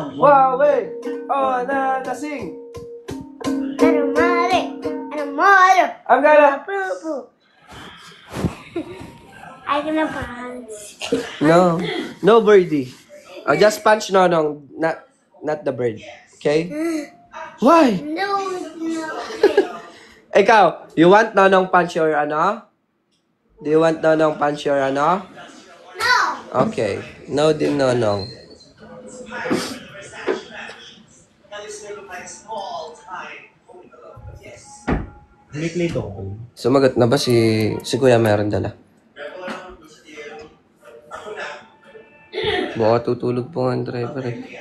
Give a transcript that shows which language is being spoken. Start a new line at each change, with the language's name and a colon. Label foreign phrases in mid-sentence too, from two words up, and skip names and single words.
English: Wow, wait! Oh, sing! I'm gonna... I'm gonna punch. No. No birdie. Just punch Nonong, not the bird. Okay? Why? No.
Filipino: Ikaw,
English: you want Nonong punch your ano? Do you want Nonong punch your ano? No. Okay. No din Nonong.
Filipino: Sumagot na ba si Kuya meron dala? Baka tutulog po ang driver eh.